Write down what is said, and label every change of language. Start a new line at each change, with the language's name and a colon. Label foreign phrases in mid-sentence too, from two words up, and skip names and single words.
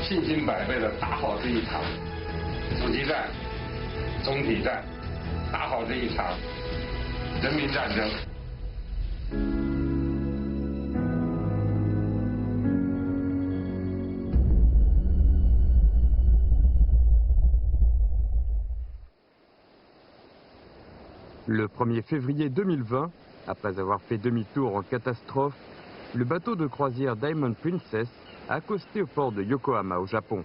Chinese: 心百倍的打好这一场阻击战、总体战，打好这一场人民战争。
French: Le 1er février 2020, après avoir fait demi-tour en catastrophe, le bateau de croisière Diamond Princess a accosté au port de Yokohama au Japon.